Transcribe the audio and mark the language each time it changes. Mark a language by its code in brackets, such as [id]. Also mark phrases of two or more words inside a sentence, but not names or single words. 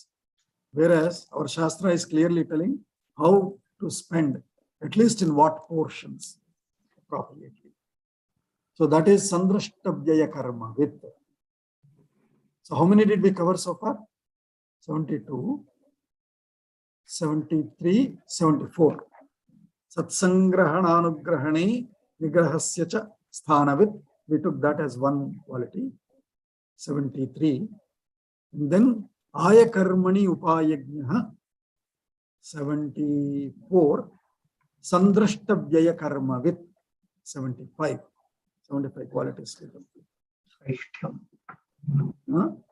[en] Whereas our Shastra is clearly telling how to spend, at least in what portions appropriately. So that is [sa] Sandrashtabhyaya Karma [en] with. So how many did we cover so far? 72, 73, 74. [sa] Satsangrahananugrahane Vigrahasya cha sthanavit. [en] We took that as one quality. 73. And then [sa] Aya Karmani Upayagnaha. 74. Sandrashtabhyaya Karma with. [en] 75. 75 qualities. Huh?